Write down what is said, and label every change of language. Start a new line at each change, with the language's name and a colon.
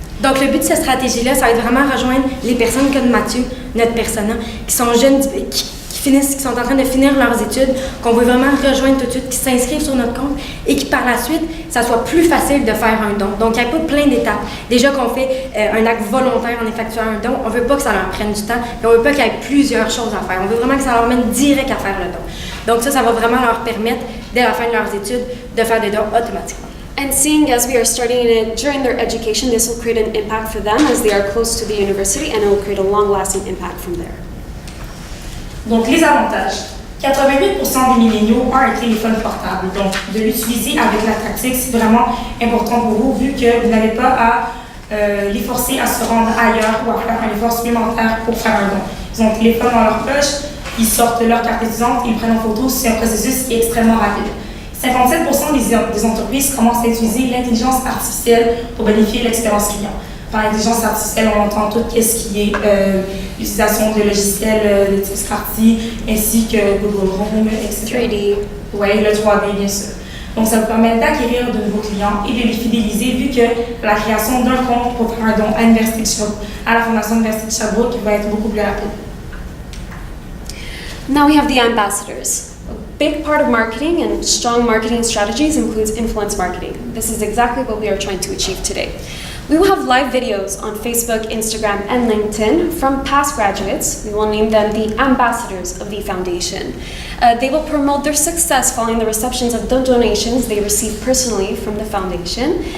French: Donc, le but de cette stratégie-là, ça va être vraiment rejoindre les personnes comme Mathieu, notre persona, qui sont jeunes, qui sont en train de finir leurs études, qu'on veut vraiment rejoindre tout de suite, qui s'inscrivent sur notre compte et qui, par la suite, ça soit plus facile de faire un don. Donc, il n'y a pas plein d'étapes. Déjà qu'on fait un acte volontaire en effectuant un don, on ne veut pas que ça leur prenne du temps et on ne veut pas qu'il y ait plusieurs choses à faire. On veut vraiment que ça leur mène direct à faire le don. Donc, ça va vraiment leur permettre, dès la fin de leurs études, de faire des dons automatiquement.
English: And seeing as we are starting it during their education, this will create an impact for them as they are close to the university, and it will create a long-lasting impact from there.
French: Donc, les avantages. 88% des milléniaux ont un téléphone portable. Donc, de l'utiliser avec la tactique, c'est vraiment important pour vous, vu que vous n'avez pas à les forcer à se rendre ailleurs ou à faire un effort supplémentaire pour faire un don. Ils ont le téléphone dans leur poche, ils sortent leur carte étudiante, ils prennent en photo. C'est un processus qui est extrêmement rapide. 57% des entreprises commencent à utiliser l'intelligence artificielle pour bonifier l'expérience client. Par intelligence artificielle, on entend tout ce qui est l'utilisation de logiciels de type Smarty, ainsi que Google Home, etc. 3D. Oui, le 3D, bien sûr. Donc, ça vous permet d'acquérir de nouveaux clients et de les fidéliser, vu que la création d'un compte pour faire un don à l'Université de Sherbrooke, à la Fondation de l'Université de Sherbrooke, va être beaucoup plus rapide.
English: Now we have the ambassadors. A big part of marketing and strong marketing strategies includes influence marketing. This is exactly what we are trying to achieve today. We will have live videos on Facebook, Instagram, and LinkedIn from past graduates. We will name them the ambassadors of the foundation. They will promote their success following the receptions of the donations they receive personally from the foundation.